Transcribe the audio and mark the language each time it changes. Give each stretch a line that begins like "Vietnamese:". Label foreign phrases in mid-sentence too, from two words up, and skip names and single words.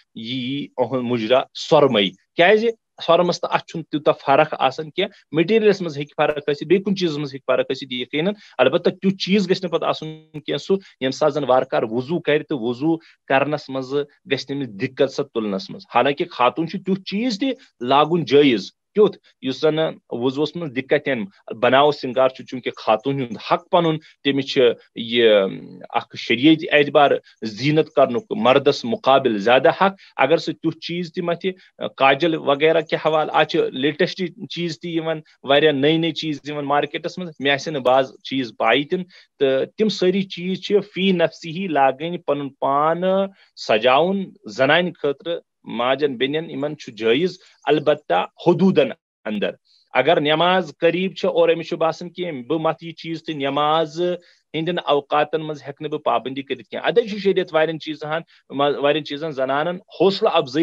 Kashmiri: یہ مجرا سرمئی کیازِ سرمس تو ات تیوتہ فرق آسان کی مٹیریلس مز ہیکہِ فرق ٲسِتھ بیٚیہِ کُنہِ چیٖزس منٛز ہیٚکہِ فرق ٲسِتھ یقیناً البتہ تیُتھ چیٖز گژھِ نہٕ پتہٕ آسُن کینٛہہ سُہ ییٚمہِ ساتہٕ زن وارٕ کار وضوٗ کرِ تہٕ وضوٗ کرنس منٛز گژھِ تٔمِس دِقت سۄ تُلنس منٛز حالانکہِ خاتون چھُ تیُتھ چیٖز تہِ لاگُن جٲیز کیُتھ یُس زن وضوٗوس منٛز دِقت یِن بناو سِنگار چھُ چوٗنٛکہِ خاتون ہُنٛد حق پنُن تٔمِس چھِ یہِ اکھ شریعتی اعتبار زیٖنت کرنُک مردس مقابل زیادہ حق اگر سُہ تیُتھ چیٖز تہِ متھِ کاجل وغیرہ کے حوالہٕ آز چھِ لیٹسٹ چیٖز تہِ یِوان واریاہ نٔے نٔے چیٖز یِوان مارکیٹس منٛز مےٚ آسن نہٕ بعض چیٖز پاے تہِ تہٕ تِم سٲری چیٖز چھِ فی نفسی لاگٕنۍ پنُن پان سجاوُن زنانہِ خٲطرٕ ماجن بیٚنٮ۪ن یِمن چھُ جٲیز البتہ حدوٗدن اندر اگر نٮ۪ماز قریٖب چھِ اور أمِس چھُ باسان کہِ بہٕ متھ یہِ چیٖز تہٕ نٮ۪ماز ہٕنٛدٮ۪ن اوقاتن منٛز ہٮ۪کہٕ نہٕ بہٕ پابنٛدی کٔرِتھ کینٛہہ ادے چھُ شریعت واریاہن چیٖزن زنانن حوصلہٕ افضٲیی